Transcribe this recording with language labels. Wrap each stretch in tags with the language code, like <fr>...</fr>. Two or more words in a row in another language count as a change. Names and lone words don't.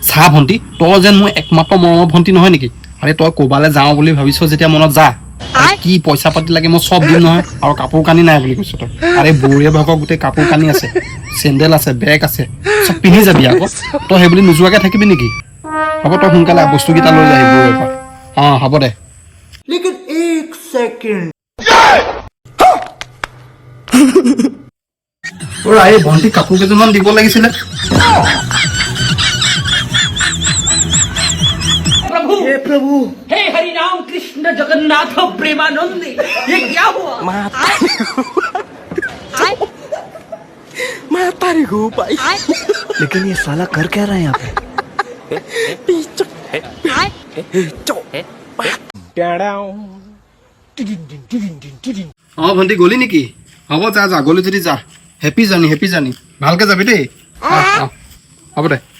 <as>চা ভণ্টি তই যেন মোৰ একমাত্ৰ মৰমৰ ভণ্টি নহয় নেকি আৰে তই ক'বালৈ যাওঁ বুলি ভাবিছ যেতিয়া মনত যা কি পইচা পাতি লাগে মই চব দিম নহয় আৰু কাপোৰ কানি নাই বুলি কৈছ তই আৰে বৌৰে ভাগৰ গোটেই কাপোৰ কানি আছে চেণ্ডেল আছে বেগ আছে চব পিন্ধি যাবি আকৌ তই সেইবুলি নোযোৱাকৈ থাকিবি নেকি হ'ব তই সোনকালে বস্তুকেইটা লৈ যাবি বৌৰে পৰা অঁ হ'ব দে</as> <hi>लेकिन एक सेकंड</hi> <as>এই ভণ্টি কাপোৰ কেইযোৰমান দিব লাগিছিলে</as> <hi>प्रभु हे हरि राम कृष्ण जगन्नाथ प्रेमानंद ये क्या हुआ माता रे गो भाई लेकिन ये साला कर क्या रहा है यहाँ</hi> <as>অঁ ভণ্টি গলি নেকি হ'ব যা যা গলি যদি যা</as> <en>happy journey</en> <as>ভালকে যাবি দেই হ'ব দে</as>